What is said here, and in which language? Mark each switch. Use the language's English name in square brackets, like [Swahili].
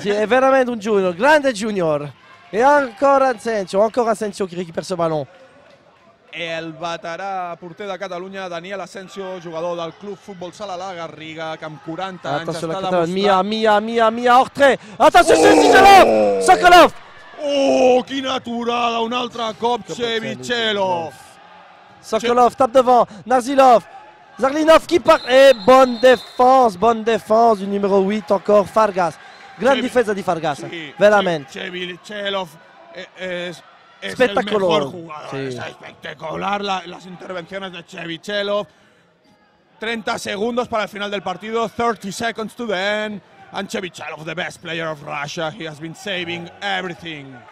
[Italian] Sì, è veramente un junior, grande junior. E ancora [French] Asensio qui récupère ce ballon. [Catalan] El veterà porter de Catalunya, Daniel Asensio, jugador del Club Futbol Sala La Garriga, que amb 40 anys està demostrant... [French] Mia, hors trait. Attention, Cevichelov! Sokolov! [Catalan] Oh, quina aturada, un altre cop, Cevichelov. [French] Sokolov tape devant, Narzilov. Zarlinov qui part. Et bonne défense du numéro 8 encore, Fargas. [Italian] Grande difesa di Fargas, veramente. [Spanish] Cevichelov es espectacular. El mejor jugador. Sí. Es espectacular las intervenciones de Cevichelov. 30 segundos para el final del partido. [English] 30 seconds to the end. And Cevichelov, the best player of Russia. He has been saving everything.